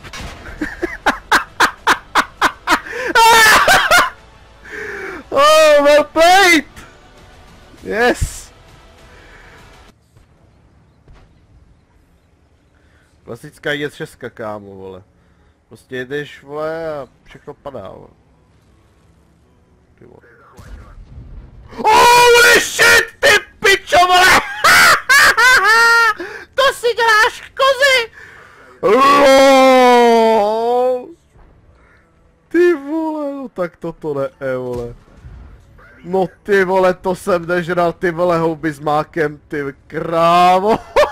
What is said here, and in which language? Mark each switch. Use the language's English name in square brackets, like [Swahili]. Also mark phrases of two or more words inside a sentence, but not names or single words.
[English] Oh, well played! Yes! [Czech] Klasická J6, kámo, vole. Prostě jedeš, vole, a všechno padá, vole. Ty vole. [English] Holy shit, [Czech] ty pičo, vole! To si děláš kozy! LOL! Ty vole, no tak toto ne, vole. No ty vole, to jsem nežral, ty vole, houby s mákem, ty krávo.